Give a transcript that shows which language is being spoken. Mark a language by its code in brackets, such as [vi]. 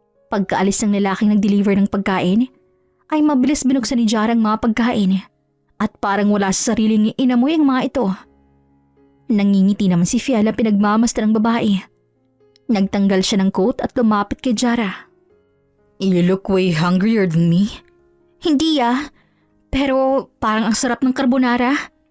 [tl] Pagkaalis ng lalaking nag-deliver ng pagkain, ay mabilis binuksan ni Jara ang mga pagkain at parang wala sa sariling inamoy ang mga ito. Nangingiti naman si Fiel na pinagmamasdan ng babae. Nagtanggal siya ng coat at lumapit kay Jara. [en] You look way hungrier than me. [tl] Hindi pero parang ang sarap ng carbonara.